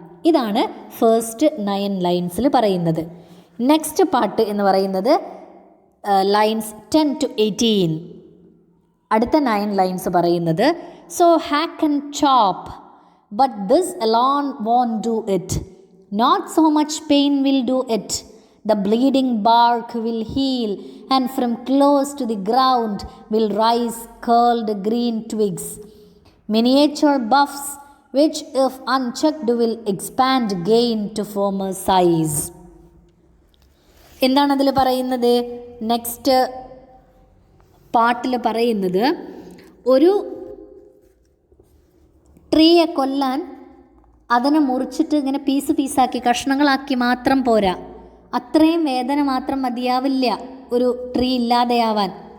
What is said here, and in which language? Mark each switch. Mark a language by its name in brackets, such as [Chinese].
[Malayalam] ഇതാണ് ഫസ്റ്റ് 9 ലൈൻസിൽ പറയുന്നത്. Next part എന്ന് പറയുന്നത് ലൈൻസ് 10 to 18. അടുത്ത 9 ലൈൻസ് പറയുന്നത് [English] So hack and chop but this alone won't do it. Not so much pain will do it. The bleeding bark will heal, and from close to the ground will rise curled green twigs, miniature buffs, which if unchecked will expand again to former size. [Malayalam] എന്താണ് അതിൽ പറയുന്നത്? Next പാർട്ടിൽ പറയുന്നത് ഒരു ട്രീയെ കൊല്ലാൻ അതിനെ മുറിച്ചിട്ട് ഇങ്ങനെ പീസാക്കി കഷ്ണങ്ങളാക്കി മാത്രം പോരാ. അത്രയും വേദന മാത്രം മതിയാവില്ല ഒരു ട്രീ ഇല്ലാതെയാവാൻ.